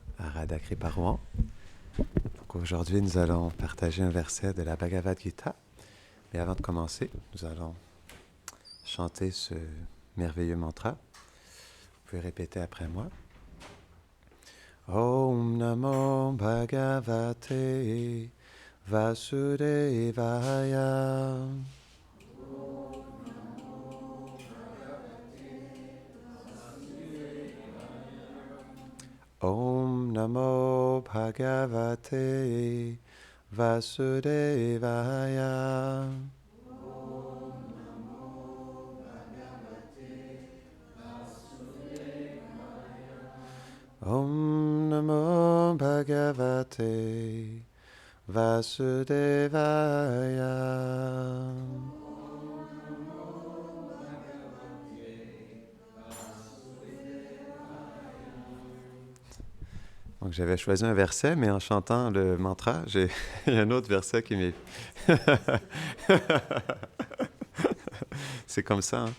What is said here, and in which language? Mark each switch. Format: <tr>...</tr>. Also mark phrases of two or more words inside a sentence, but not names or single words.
<sa>Radha Kriparouan.</sa> <fr>Donc aujourd'hui, nous allons partager un verset de la Bhagavad Gita. Mais avant de commencer, nous allons chanter ce merveilleux mantra. Vous pouvez répéter après moi.</fr> <sa>Om Namo Bhagavate Vasudevaya. Om Namo Bhagavate Vasudevaya. Om Namo Bhagavate Vasudevaya.</sa> <fr>Donc j'avais choisi un verset, mais en chantant le mantra, il y a un autre verset qui m'est... C'est comme ça, hein?</fr>